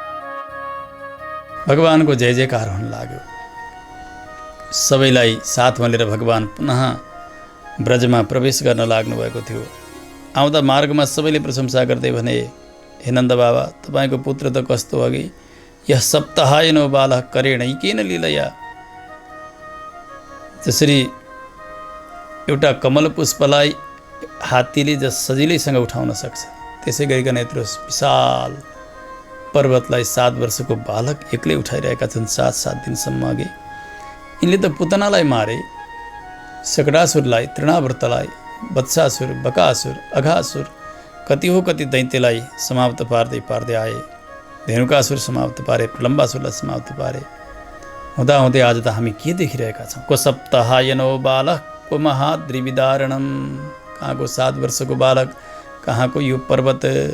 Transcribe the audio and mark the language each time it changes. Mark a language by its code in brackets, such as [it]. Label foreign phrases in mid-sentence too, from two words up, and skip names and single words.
[ne] भगवानको जय जयकार हुन लाग्यो। सबैलाई साथमा लिएर भगवान पुनः ब्रजमा प्रवेश गर्न लाग्नु भएको थियो। आउँदा मार्गमा सबैले प्रशंसा गर्दै भने, हे नन्द बाबा, तपाईँको पुत्र त कस्तो अघि [sa] यह सप्ताहायनो बालः करेणैकेन लीलया। [ne] जसरी एउटा कमल पुष्पलाई हात्तीले सजिलैसँग उठाउन सक्छ, त्यसै गरिकन यत्रो विशाल पर्वतलाई 7 वर्षको बालक एक्लै उठाइरहेका छन् 7 दिनसम्म अघि। यिनले त पुतनालाई मारे, सकटासुरलाई, तृणावर्तलाई, वत्सासुर, बकासुर, अघासुर, कति हो कति दैत्यलाई समाप्त पार्दै पार्दै आए। धेनुकासुर समाप्त पारे, प्रलम्बासुरलाई समाप्त पारे। हुँदाहुँदै आज त हामी के देखिरहेका छौँ? [sa] को सप्ताहायनो बालक को महाद्रिविदारणम। [ne] कहाँको 7 वर्षको बालक, कहाँको यो पर्वत।